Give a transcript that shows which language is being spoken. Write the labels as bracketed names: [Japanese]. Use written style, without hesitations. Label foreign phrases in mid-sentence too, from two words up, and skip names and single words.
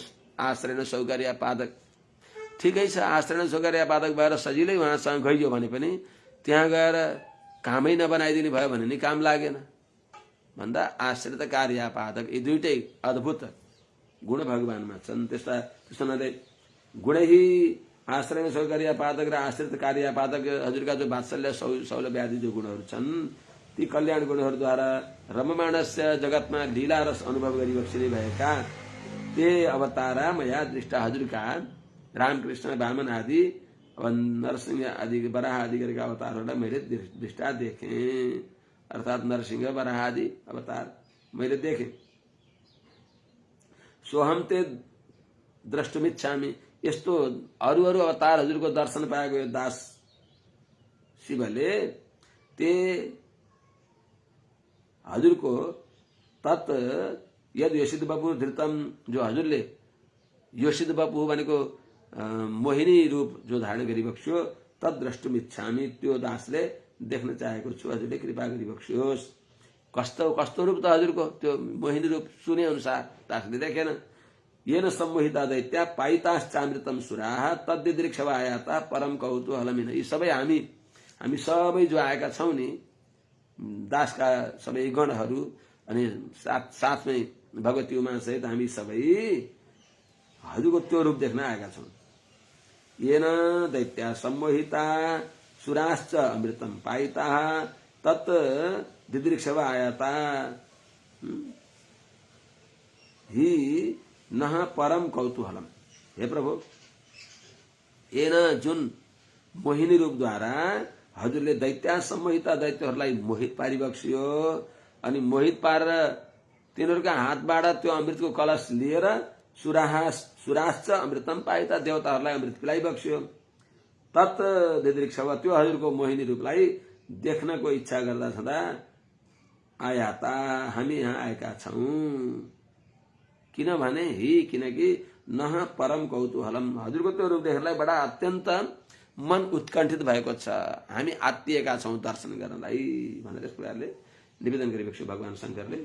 [Sanskrit] आश्रयण सौकर्यापादक [Nepali] ठिकै छ, [Sanskrit] आश्रयण सौकर्यापादक [Nepali] भएर सजिलै उहाँसँग गइयो भने पनि त्यहाँ गएर कामै नबनाइदिने भयो भने नि काम लागेन भन्दा [Sanskrit] आश्रित कार्यापादक, [Nepali] यी दुईटै अद्भुत गुण भगवानमा छन्। त्यस्तो हुनाले गुणही [Sanskrit] आश्रयण सौकर्यापादक [Nepali] र [Sanskrit] आश्रित कार्यापादक [Nepali] हजुरका जो वात्सल्य सौलभ्य आदि जो गुणहरू छन्, ती कल्याण गुणहरूद्वारा रममाणस्य जगतमा लीला रस अनुभव गरिबक्सिने भएका [Sanskrit] ते अवतारा मया दृष्टा, [Nepali] हजुरका रामकृष्ण वामन आदि अब नरसिंह आदि वराह आदि गरेका अवतारहरूलाई मैले दृष्टा देखेँ। अर्थात नरसिंह वराह आदि अवतार मैले देखेँ। [Sanskrit] सोहम ते द्रष्टुमिच्छामि, [Nepali] यस्तो अरू अरू अवतार हजुरको दर्शन पाएको यो दास शिवले ते हजुरको [Sanskrit] तत् यद योषित बपु धृतम, [Nepali] जो हजुरले [Sanskrit] योषित बपु [Nepali] भनेको मोहिनी रूप जो धारण गरिबक्स्यो, [Sanskrit] तद द्रष्टुमिच्छामि, [Nepali] त्यो दासले देख्न चाहेको छु, हजुरले कृपा गरिबक्स्योस्। कस्तो कस्तो रूप त हजुरको, त्यो मोहिनी रूप सुने अनुसार दासले देखेन। [Sanskrit] येन सम्मोहिता दैत्या पाइताश्चामृतम सुराः तद्दिदृक्षवायाता परम कौतूहलमिन। [Nepali] यी सबै हामी सबै जो आएका छौँ नि, दासका सबै गणहरू अनि साथमै भगवती उमा सहित हामी सबै हजुरको त्यो रूप देख्न आएका छौँ। [Sanskrit] येन दैत्या सम्मोहिता सुराश्च अमृतम पाइताः तत् दिदृक्षवायाता हि नः परम कौतूहलम। [Nepali] हे प्रभु, येन जुन मोहिनी रूपद्वारा हजुरले [Sanskrit] दैत्या सम्मोहिता [Nepali] दैत्यहरूलाई मोहित पारिबक्सियो, अनि मोहित पारेर तिनीहरूका हातबाट त्यो अमृतको कलश लिएर [Sanskrit] सुराश्च अमृतम पाइता, [Nepali] देवताहरूलाई अमृत पिलाइबक्स्यो। [Sanskrit] तत् दिदृक्षव, [Nepali] त्यो हजुरको मोहिनी रूपलाई देख्नको इच्छा गर्दा छँदा आयाता, हामी यहाँ आएका छौँ। किनभने किनकि [Sanskrit] नह परम कौतूहलम, [Nepali] हजुरको त्यो रूप देख्नलाई बडा अत्यन्त मन उत्कण्ठित भएको छ, हामी आत्तिएका छौँ दर्शन गर्नलाई भनेर यस प्रकारले निवेदन गरिबक्स्यो भगवान शङ्करले।